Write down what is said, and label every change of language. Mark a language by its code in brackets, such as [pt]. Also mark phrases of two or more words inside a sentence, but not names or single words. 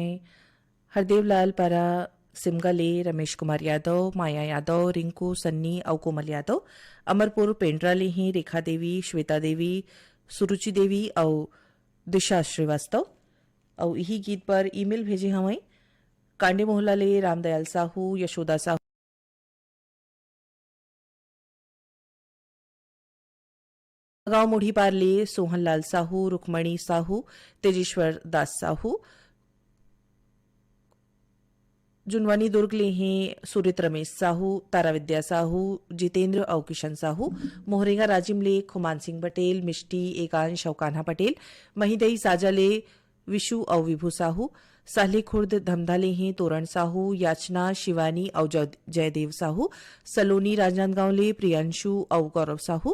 [hne] हरदेव लाल पारा सिमगले रमेश कुमार यादव माया यादव रिंकू सन्नी और कोमल यादव अमरपुर पेंड्रा ले ही रेखा देवी श्वेता देवी सुरुचि देवी और दिशा श्रीवास्तव और यही गीत पर ईमेल भेजे हमें कांडे मोहल्ला ले रामदयाल साहू यशोदा साहू गांव मुढ़ी पारले सोहनलाल साहू रुक्मणी साहू तेजेश्वर दास साहू जुनवानी दुर्ग ले हैं सुरित रमेश साहू तारा विद्या साहू जितेंद्र और किशन साहू मोहरेगा राजिम ले खुमान सिंह पटेल मिष्टी एकांश और कान्हा पटेल महिदई साजा ले विशु और विभू साहू साहली खुर्द धमधा ले हैं तोरण साहू याचना शिवानी और जयदेव साहू सलोनी राजनांदगांव ले प्रियांशु और गौरव साहू